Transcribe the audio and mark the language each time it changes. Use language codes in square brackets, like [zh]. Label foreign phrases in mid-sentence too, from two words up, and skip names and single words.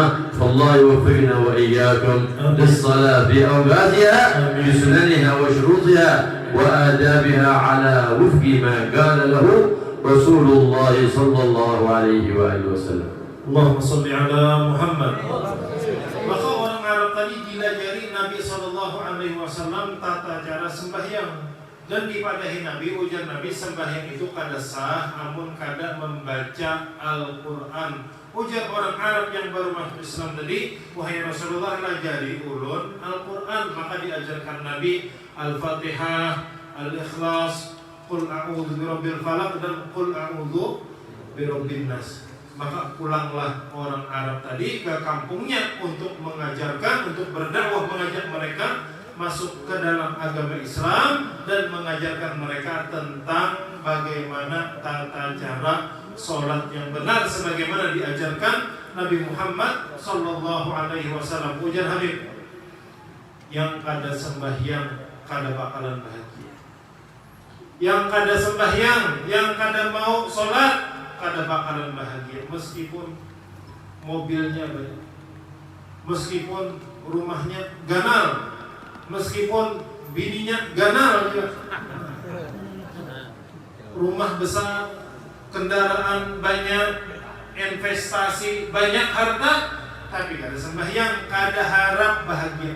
[ar] فالله يوفقنا وإياكم للصلاة في أوقاتها بسننها وشروطها وآدابها على وفق ما قال له رسول الله صلى الله عليه وآله وسلم. اللهم صل على محمد. [bjn] Maka orang Arab tadi dilajari Nabi [ar] صلى الله عليه وسلم [bjn] tata cara sembahyang dan dipadahi Nabi, ujar Nabi, sembahyang itu kada sah amun kada membaca Al-Qur'an. Ujar orang Arab yang baru masuk Islam tadi, wahai Rasulullah, lajari ulun Al-Qur'an. Maka diajarkan Nabi Al-Fatihah, Al-Ikhlas, [ar] قل أعوذ برب الفلق dan قل أعوذ برب الناس. [bjn] Maka pulanglah orang Arab tadi ke kampungnya untuk mengajarkan, untuk berdakwah, mengajak mereka masuk ke dalam agama Islam dan mengajarkan mereka tentang bagaimana tata cara sholat yang benar sebagaimana diajarkan Nabi Muhammad [ar] صلى الله عليه وسلم. [bjn] Ujar Habib, yang kada sembahyang kada bakalan bahagia. Yang kada sembahyang, yang kada mau sholat kada bakalan bahagia, meskipun mobilnya banyak, meskipun rumahnya ganal, meskipun bininya ganal juga, rumah besar, kendaraan banyak, investasi banyak, harta, tapi kada sembahyang, kada harap bahagia.